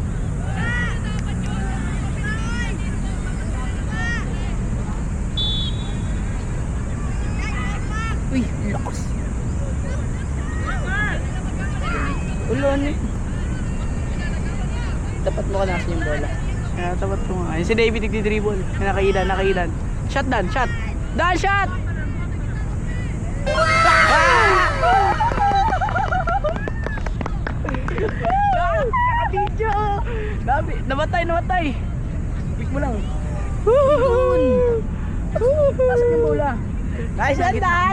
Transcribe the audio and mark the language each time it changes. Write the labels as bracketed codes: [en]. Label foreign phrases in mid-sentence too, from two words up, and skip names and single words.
[tl] Uy, lakas. Ulan eh. Dapat mo ka nasa yung bola. Kaya tapat ko nga. Ayun si David nagdi-dribble. Nakailan. Shot, Dan, shot! Dan, shot! Naka-video! Namatay! Pick mo lang. Nasaan yung bola? Nice yan, Dan!